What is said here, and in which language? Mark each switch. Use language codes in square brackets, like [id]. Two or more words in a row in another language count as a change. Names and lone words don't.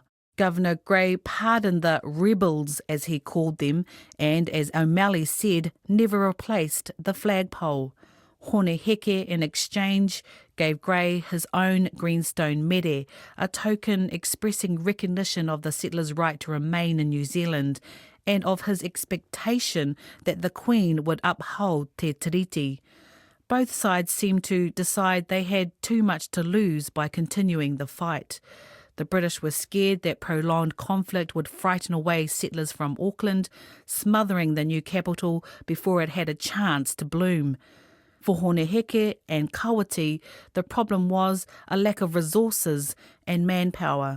[en] Governor Grey pardoned the rebels, as he called them, and, as O'Malley said, never replaced the flagpole. Hone Heke, in exchange, gave Grey his own greenstone mere, a token expressing recognition of the settlers' right to remain in New Zealand and of his expectation that the Queen would uphold te tiriti. Both sides seemed to decide they had too much to lose by continuing the fight. The British were scared that prolonged conflict would frighten away settlers from Auckland, smothering the new capital before it had a chance to bloom. For Hone Heke and Kawiti, the problem was a lack of resources and manpower.